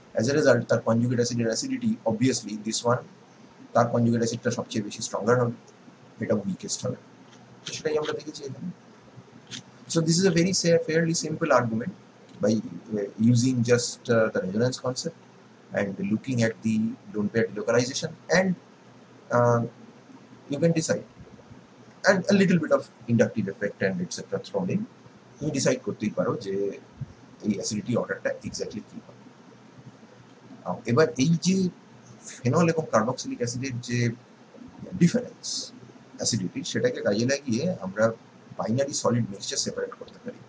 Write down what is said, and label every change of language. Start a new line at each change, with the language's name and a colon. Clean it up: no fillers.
English: As a result
Bangla: তার conjugate acid এর acidity obviously this one তার conjugate acidটা সবচেয়ে বেশি স্ট্রঙ্গার হবে, এটা উইকেস্ট হবে, তো সেটাই আমরা দেখেছি এখানে।
English: So this is a very fairly simple argument by using just the resonance concept and looking at the lone pair delocalization, and you can decide, and a little bit of inductive effect and etc. thrown in,
Bangla: তুমি decide করতেই পারো যে এই acidity অর্ডারটা exactly কি হবে। এবার এই যে ফেনল এবং কার্বক্সিলিক অ্যাসিডের যে ডিফারেন্স অ্যাসিডিটি, সেটাকে কাজে লাগিয়ে আমরা বাইনারি সলিড মিক্সচার সেপারেট করতে পারি।